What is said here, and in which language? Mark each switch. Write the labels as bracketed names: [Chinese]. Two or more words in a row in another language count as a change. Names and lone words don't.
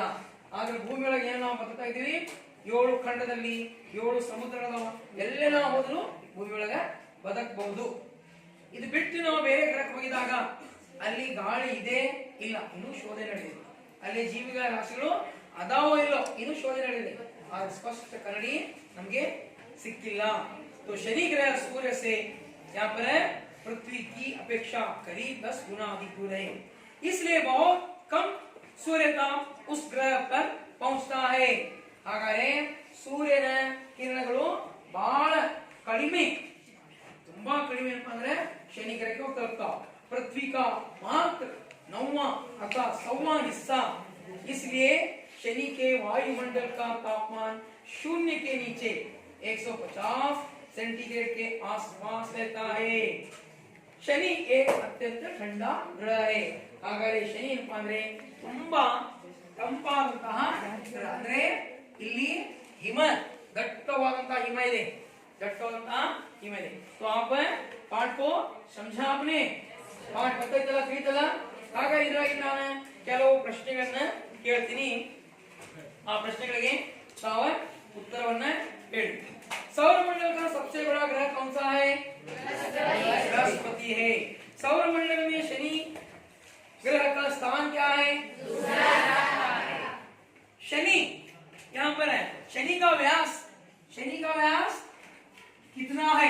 [Kannada] ಆದ್ರೆ ಭೂಮಿ ಒಳಗೆ ಏನು ನಾವು ಬದುಕ್ತಾ ಇದೀವಿ, 7 ಖಂಡದಲ್ಲಿ 7 ಸಮುದ್ರಗಳ ಎಲ್ಲೇ ನಾವು ಹೋದ್ರು ಭೂಮಿ ಒಳಗ ಬದುಕಬಹುದು. ಇದು ಬಿಟ್ಟು ನಾವು ಬೇರೆ ಗ್ರಹಕ್ಕೆ ಹೋಗಿದಾಗ ಅಲ್ಲಿ ಗಾಳಿ ಇದೆ ಇಲ್ಲ ಇನ್ನು ಶೋಧನೆ ನಡೆದಿದೆ, ಅಲ್ಲಿ ಜೀವಿಗಳ ರಾಶಿಗಳು ಅದಾವೋ ಇಲ್ಲೋ ಇನ್ನು ಶೋಧನೆ ನಡೆದಿದೆ, ಆದ್ರೆ ಸ್ಪಷ್ಟ ಕರಡಿ ನಮ್ಗೆ सिक्किला. [Hindi] तो शनि ग्रह सूर्य से यहाँ पर पृथ्वी की अपेक्षा करीब 10 गुना अधिक दूर है, इसलिए बहुत कम सूर्यताप उस ग्रह पर पहुंचता है. [Kannada] ಹಾಗಾದ್ರೆ ಸೂರ್ಯನ ಕಿರಣಗಳು ಬಹಳ ಕಡಿಮೆ, ತುಂಬಾ ಕಡಿಮೆ ಅಂದ್ರೆ ಶನಿ ಗ್ರಹಕ್ಕೆ ಹೋಗ್ತಾ [Hindi] पृथ्वी का मात्र 9वां अथवा 100वां हिस्सा. इसलिए शनि के वायुमंडल का तापमान 0 के नीचे 150 सेंटीग्रेड के आसपास रहता है. शनि एक अत्यंत ठंडा ग्रह है. [Kannada] ಹಾಗಾದ್ರೆ ಶನಿ ಏನಪ್ಪಾ ಅಂದ್ರೆ ತುಂಬಾ ತಂಪಾದಂತಹ ಗ್ರಹ. ಅಂದ್ರೆ ಇಲ್ಲಿ ಹಿಮ, ದಟ್ಟವಾದಂತಹ ಹಿಮ ಇದೆ, ದಟ್ಟವಾದಂತಹ ಹಿಮ ಇದೆ. [Hindi] तो आप पाठ को समझा आपने, पाठ [Kannada] ಗೊತ್ತಾಯ್ತಲ್ಲ, ತಿಳಿತಲ್ಲ? ಹಾಗಾಗಿ ಇದ್ರಾಗಿ ನಾನು ಕೆಲವು ಪ್ರಶ್ನೆಗಳನ್ನ ಕೇಳ್ತೀನಿ, ಆ ಪ್ರಶ್ನೆಗಳಿಗೆ ತಾವು उत्तरವನ್ನ ಹೇಳಿ. [Hindi] सौरमंडल का सबसे बड़ा ग्रह कौन सा है? बृहस्पति है। सौरमंडल में शनि ग्रह का स्थान क्या है? शनि यहाँ पर है। शनि का व्यास कितना है?